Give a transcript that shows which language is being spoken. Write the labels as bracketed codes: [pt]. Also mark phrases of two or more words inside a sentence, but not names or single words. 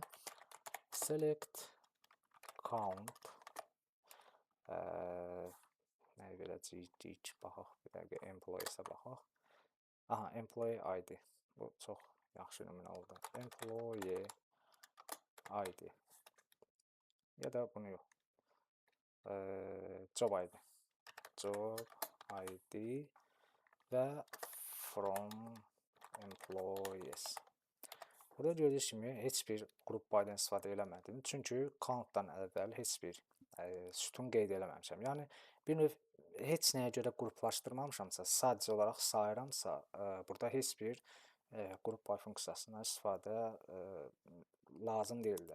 [en] Select count [az] nəyə verəcəyik? Baxaq, bir dəqiqə employee-sə baxaq. [en] Aha, employee ID. [az] Bu çox yaxşı nümunə oldu. [en] Employee ID. [az] Ya da bunu yox. [en] Job ID. Job ID və from employees. [az] Burada gördüyünüz kimi heç bir qrup ID-dən istifadə eləmədim. Çünki count-dan əvvəl heç bir sütun qeyd eləməmişəm. Yəni bir növ heç nəyə görə qruplaşdırmamışamsa, sadəcə olaraq sayıramsa, burada heç bir qrup by funksiyasından istifadə lazım deyil də.